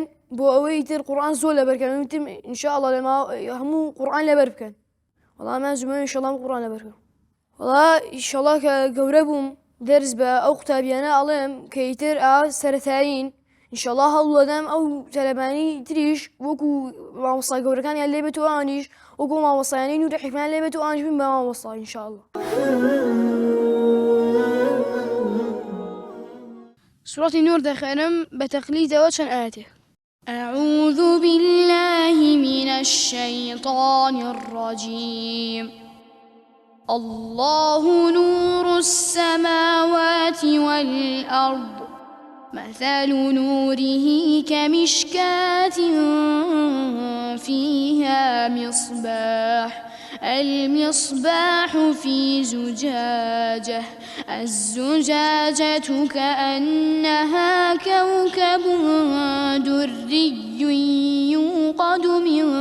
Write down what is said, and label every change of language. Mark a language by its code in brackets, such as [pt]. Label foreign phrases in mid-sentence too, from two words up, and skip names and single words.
[ckb] بۆ ئەوەی تر قورئان زۆر لەبەرکەن تر ئینشاءڵڵا لەما هەموو قورئان لەبەر بکەن وەڵام من زمانی ئینشاءڵڵا قورئان لەبەر بکەم وەڵا ئینشاءڵڵا کە گەورە بووم دەرس بە ئەو قوتابیانە ئەڵێم کە ئیتر سەرەتایین ئینشاءڵڵا هەوڵدەدەم ئەو تەلەبانی تریش وەکو مامۆستا گەورەکانیان لێ بێت و ئەوانیش وەکو مامۆستایانی نوری حیکمان لێ بێت و ئەوانیش بن بە مامۆستا ئینشاءڵڵا. سورة النور دەخوێنم بە تەقلیدەوە چەند ئاەتێک. [ar] أعوذ بالله من الشيطان الرجيم. الله نور السماوات والأرض مثل نوره كمشكاة فيها مصباح المصباح في زجاجة الزجاجة كأنها كوكب دري يوقد من